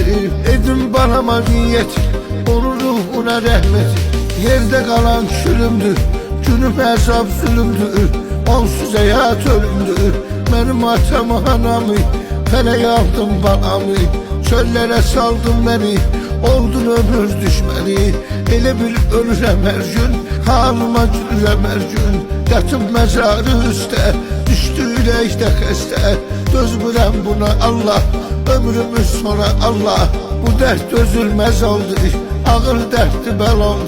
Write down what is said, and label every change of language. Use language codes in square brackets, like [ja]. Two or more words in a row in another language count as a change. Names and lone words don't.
[tr] Dedim balama niyet, onun ruhuna rahmet. Yerde kalan çürümdür, günüm hesap zulümdür. Onsuz hayat ölümdür. Benim atam anamı, feleğe aldım balamı. Çöllere saldım beni, oldun ömür düşmeni. [az] Elə bil ölürəm hər gün, halıma gülürəm hər gün. Yatım mezarı üstə, düşdü ürəkdə xəstə. Dözmürəm buna Allah, ömrümüz sonra Allah. Bu dərd dözülməz oldu, ağır dərddi bəlandı.